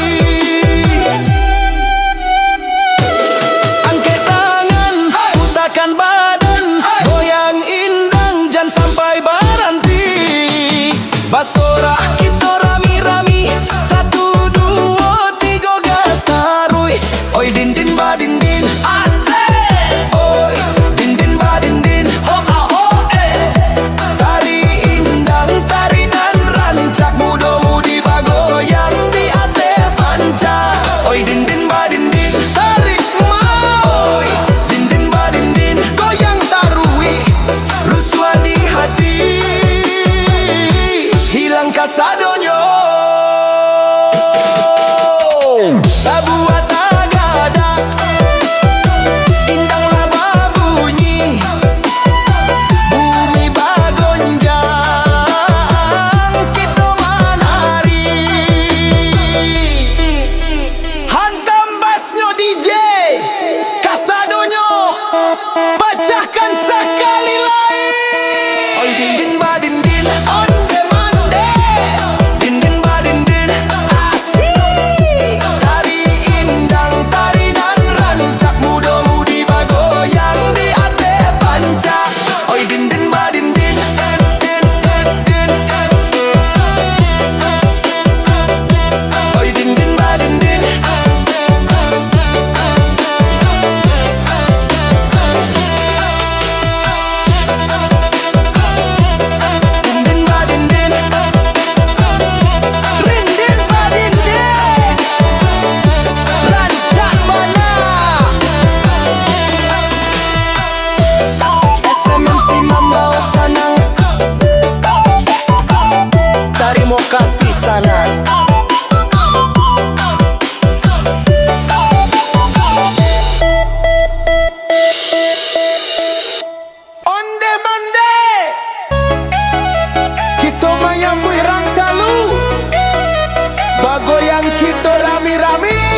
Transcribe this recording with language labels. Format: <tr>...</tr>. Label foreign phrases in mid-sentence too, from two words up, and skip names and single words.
<id>Angkat tangan, putakan badan, goyang indang, jangan sampai berhenti.</id> <min>Basorak kita rami-rami, 1, 2, 3 gas tarui. Oi din din ba din din, oi din din ba din din, ho ah ho Tari indang, tarinan rancak, muda-mudi bagoyang di ate pancak. Oi din din ba din din, tarik mau. Oi din din ba din din, goyang tarui. Ruswa di hati, hilang kasadonyo. Tabuat agadak, indang laba bunyi, bumi bagonjang, kita manari. Hantam basnya DJ kasadonyo,</min> <id>pecahkan sekali lagi. Oi din din ba din din,</id> <en>on demand din din ba din din,</en> <min>asyik. Tari indang, tarinan rancak, muda-mudi bagoyang di ate pancak. Oi din din ba din din, oi din din ba din din. Din din ba din din, rin din ba din din, rancak bana. SMMC membawa sanang,</min> <id>terima kasih</id> <min>sanang.</min> <en>On demand,</en> <min>kita menyambut rang talu, bagoyang kita rami-rami.</min>